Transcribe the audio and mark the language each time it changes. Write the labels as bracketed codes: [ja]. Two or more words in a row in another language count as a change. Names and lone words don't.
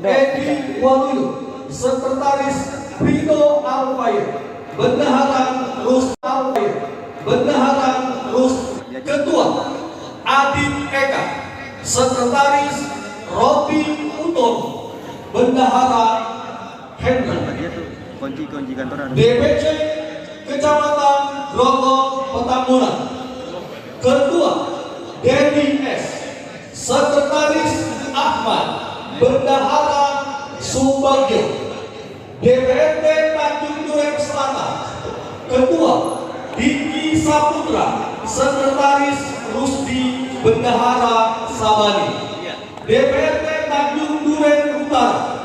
[id] Edi Waluyo, Sekretaris Rito Alfair, Bendahara Rus Alfair, Bendahara Rus, Ketua Adit Eka, Sekretaris Robi Uton, Bendahara Hendra. Kunci kantor. DPC Kecamatan Grogol Petamburan. Ketua Dedi S. Sekretaris Ahmad, Bendahara Subagio. DPRD Tanjung Duren Selatan. Ketua Diki Saputra, Sekretaris Rusdi, Bendahara Sabani. DPRD Tanjung Duren Utara.